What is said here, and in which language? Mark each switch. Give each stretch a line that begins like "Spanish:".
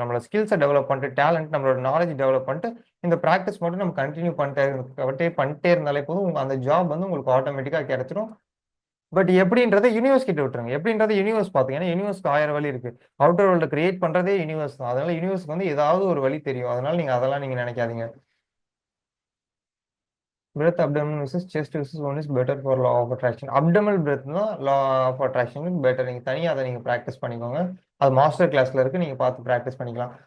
Tamil: நம்மளோட ஸ்கில்ஸ டெவலப் பண்ணிட்டு, டேலண்ட் நம்மளோட நாலேட்ஜ் டெவலப் பண்ணிட்டு, இந்த பிராக்டிஸ் மட்டும் நம்ம கன்டின்யூ பண்ணிட்டே பண்ணிட்டே இருந்தாலே போதும். உங்க அந்த ஜாப் வந்து உங்களுக்கு ஆட்டோமேட்டிக்கா கிடைச்சிரும். பட் எப்படின்றத யூனிவர்ஸ் கிட்ட விட்டுருங்க. எப்படின்றத யூனிவர்ஸ் பாத்துங்க. யூனிவர்ஸ்க்கு 1000 வழி இருக்கு. அவுட்டர் வேர்ல்ட கிரியேட் பண்றதே யூனிவர்ஸ் தான். அதனால யூனிவர்ஸ்க்கு வந்து ஏதாவது ஒரு வழி தெரியும். அதனால நீங்க அதெல்லாம் நீங்க நினைக்காதீங்க.
English: breath abdomen versus chest versus one is better for law of attraction. abdominal breath தான் law of attraction better.
Tamil: நீங்க தனியா அதை நீங்க பிராக்டிஸ் பண்ணிக்கோங்க. அது மாஸ்டர் கிளாஸ்ல இருக்கு. நீங்க பார்த்து பிராக்டிஸ் பண்ணிக்கலாம்.